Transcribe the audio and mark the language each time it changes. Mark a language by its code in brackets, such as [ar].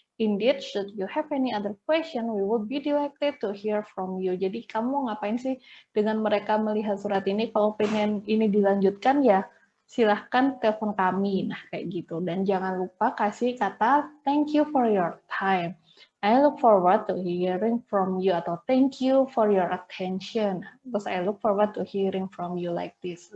[en] Indeed, should you have any other question, we will be delighted to hear from you. [id] Jadi kamu ngapain sih dengan mereka melihat surat ini, kalau pengen ini dilanjutkan ya silahkan telepon kami. Nah kayak gitu, dan jangan lupa kasih kata thank you for your time. [en] I look forward to hearing from you, atau thank you for your attention. Terus I look forward to hearing from you like this.